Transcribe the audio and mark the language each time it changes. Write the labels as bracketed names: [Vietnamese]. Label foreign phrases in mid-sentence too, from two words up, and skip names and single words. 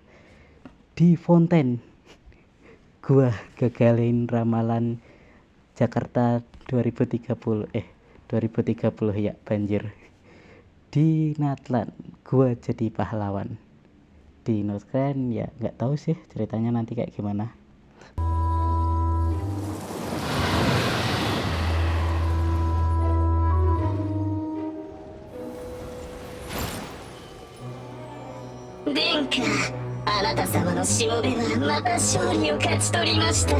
[Indonesian] Di Fontaine gua gagalin ramalan Jakarta 2030 ya banjir. Di Natlan gua jadi pahlawan. Di Northland ya nggak tahu sih ceritanya nanti kayak gimana. [Japanese] 殿下、あなた様のしもべはまた勝利を勝ち取りました。